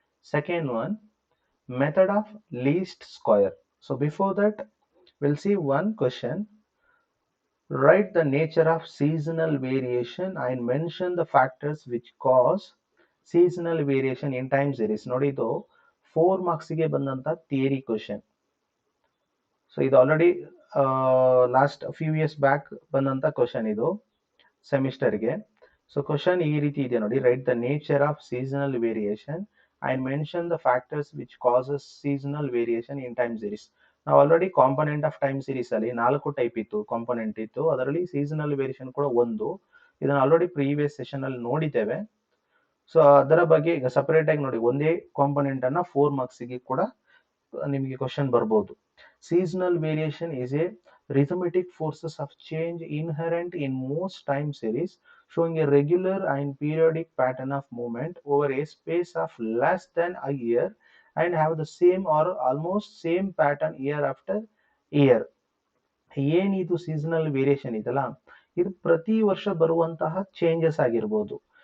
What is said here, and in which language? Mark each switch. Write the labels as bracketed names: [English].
[English] Second one, method of least square. So before that, we'll see one question. Write the nature of seasonal variation and mention the factors which cause seasonal variation in time series. [Kannada] ನೋಡಿ ಇದು 4 ಮಾರ್ಕ್ಸ್ಗೆ ಬಂದಂತ theory question. So ಇದು already last few years back ಬಂದಂತ question ಇದು ಸೆಮಿಸ್ಟರ್ಗೆ. So question ಈ ರೀತಿ ಇದೆ ನೋಡಿ, [English] Right the nature of seasonal variation and mention the factors which causes seasonal variation in time series. [Kannada] ನಾವು already component of time series ಅಲ್ಲಿ 4 type ಇತ್ತು, component ಇತ್ತು, ಅದರಲ್ಲಿ ಸೀಸನಲ್ ವೇರಿಯೇಷನ್ ಕೂಡ ಒಂದು. ಇದನ್ನ ಆಲ್ರೆಡಿ ಪ್ರೀವಿಯಸ್ ಸೆಷನ್ ಅಲ್ಲಿ ನೋಡಿದ್ದೇವೆ. ಸೊ ಅದರ ಬಗ್ಗೆ ಈಗ ಸಪರೇಟ್ ಆಗಿ ನೋಡಿ, ಒಂದೇ ಕಾಂಪೊನೆಂಟ್ ಅನ್ನ 4 ಮಾರ್ಕ್ಸ್ಗೆ ಕೂಡ ನಿಮಗೆ ಕ್ವಶನ್ ಬರ್ಬೋದು. [English] Seasonal variation is a rhythmic forces of change inherent in most time series, showing a regular and periodic pattern of movement over a space of less than a year and have the same or almost same pattern year after year. [Kannada] ಏನಿದು seasonal variation ಇದಲ್ಲ, ಇದು ಪ್ರತಿ ವರ್ಷ ಬರುವಂತಹ changes ಆಗಿರ್ಬೋದು.